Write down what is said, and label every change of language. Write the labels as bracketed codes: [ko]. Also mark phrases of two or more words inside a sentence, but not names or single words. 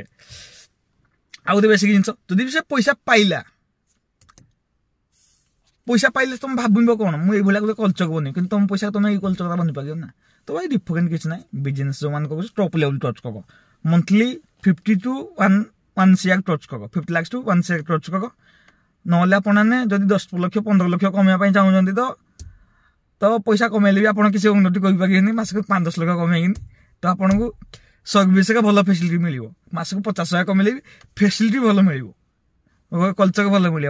[or] ଆଉ ଗୋଟେ ବେସିକ ଜିନିଷ, ଯଦି ସେ ପଇସା ପାଇଲେ ତମେ ଭାବିବ କଣ, ମୁଁ ଏଇଭଳିଆ ଗୋଟେ କଲଚର ବନି, କିନ୍ତୁ ତମ ପଇସା ତମେ ଏଇ କଲଚର ବନିପାରିବ ନା। ତ ଭାଇ ଡିଫରେଣ୍ଟ କିଛି ନାହିଁ। ବିଜନେସ ଯୋଉମାନେ କରୁଛି [en] top level touch [or] କର, [en] monthly 50 to 1 CR touch [or] କର, [en] 50 lakhs to 1 CR touch [or] କର। ନହେଲେ ଆପଣ ଯଦି 10 ଲକ୍ଷ 15 ଲକ୍ଷ କମେଇବା ପାଇଁ ଚାହୁଁଛନ୍ତି ତ ପଇସା କମେଇଲେ ବି ଆପଣ କିଛି ଉନ୍ନତି କରିପାରିବେନି। ମାସକୁ 5-10 ଲକ୍ଷ କମେଇକିନି ତ ଆପଣଙ୍କୁ ସର୍ଭିସରେ ଭଲ ଫେସିଲିଟି ମିଳିବ। ମାସକୁ 50,000 କମେଇଲେ ବି ଫେସିଲିଟି ଭଲ ମିଳିବ, କଲଚର ଭଲ ମିଳିବ।